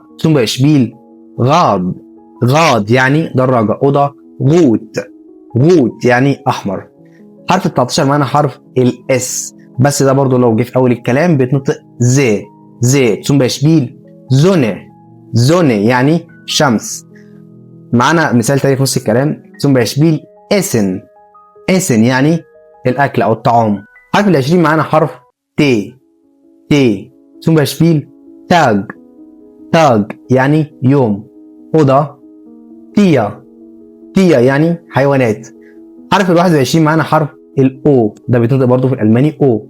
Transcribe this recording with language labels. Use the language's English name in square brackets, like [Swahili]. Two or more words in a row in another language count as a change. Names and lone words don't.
[German] zum Beispiel Rad Rad [Arabic] يعني دراجة، أوضة [German] rot rot [Arabic] يعني أحمر. حرف ال 19 معانا حرف الاس، بس ده برضه لو جه في أول الكلام بيتنطق زي زي. [German] zum Beispiel Sonne Sonne [Arabic] يعني شمس. معانا مثال تاني في نص الكلام [German] zum Beispiel essen essen [Arabic] يعني الأكل أو الطعام. حرف ال 20 معانا حرف تي تي [German] zum Beispiel Tag Tag [Arabic] يعني يوم. أوضة [German] Tiere Tiere [Arabic] يعني حيوانات. حرف ال 21 معانا حرف الأو، ده بيتنطق برضه في الألماني أو.